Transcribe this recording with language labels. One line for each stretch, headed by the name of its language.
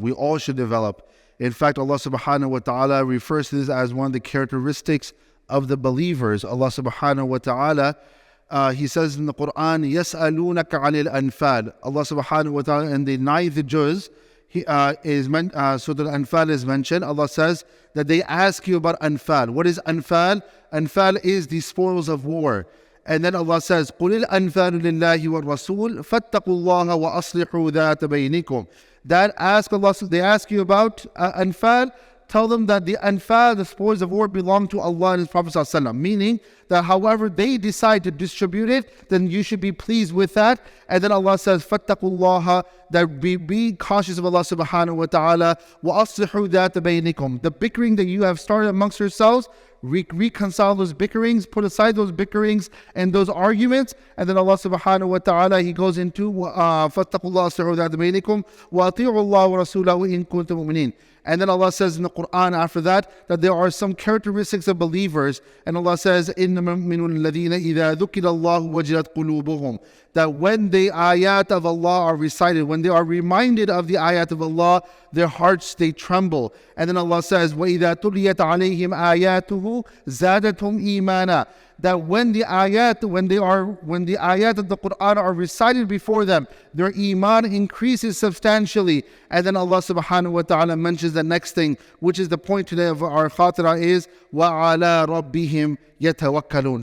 English: We all should develop. In fact, Allah subhanahu wa ta'ala refers to this as one of the characteristics of the believers. Allah subhanahu wa ta'ala, He says in the Quran,
Arabic: يَسْأَلُونَكَ عَنِ الْأَنفَالِ.
English: Allah subhanahu wa ta'ala in the 9th juz, Surah Al-Anfal is mentioned. Allah says that they ask you about Anfal. What is Anfal? Anfal is the spoils of war. And then Allah says,
Arabic: قُلِ الْأَنفَالُ لِلَّهِ وَالرَّسُولِ فَاتَّقُوا اللَّهَ وَأَصْلِحُوا ذَاتَ بَيْنِكُمْ.
English: That ask Allah, they ask you about Anfal. Tell them that the Anfal, the spoils of war, belong to Allah and His Prophet ﷺ. Meaning that however they decide to distribute it, then you should be pleased with that. And then Allah says,
Arabic: فَاتَّقُوا اللَّهَ,
English: that be cautious of Allah subhanahu wa ta'ala.
Arabic: وَأَصْلِحُوا ذَاتَ بَيْنِكُمْ.
English: The bickering that you have started amongst yourselves, reconcile those bickerings, put aside those bickerings and those arguments. And then Allah subhanahu wa ta'ala, He goes into
Arabic: فَاتَّقُوا اللَّهَ أَصْلِحُوا ذَاتَ بَيْنِكُمْ وَأَطِيعُوا اللَّهَ وَرَسُولَهُ إِن كُنتُم مُؤْمِنِينَ.
English: And then Allah says in the Quran after that there are some characteristics of believers. And Allah says,
Arabic: إِنَّمَا الْمُؤْمِنُونَ الَّذِينَ إِذَا ذُكِرَ اللَّهُ وَجِلَتْ قُلُوبُهُم.
English: That when the ayat of Allah are recited, when they are reminded of the ayat of Allah, their hearts, they tremble. And then Allah says,
Arabic: وَإِذَا تُلِيَتْ عَلَيْهِمْ آيَاتُهُ زَادَتْهُمْ إِيمَانًا.
English: That when the ayat of the Quran are recited before them, their iman increases substantially. And then Allah subhanahu wa ta'ala mentions the next thing, which is the point today of our Khatira, is
Arabic: وَعَلَىٰ رَبِّهِمْ يَتَوَكَّلُونَ.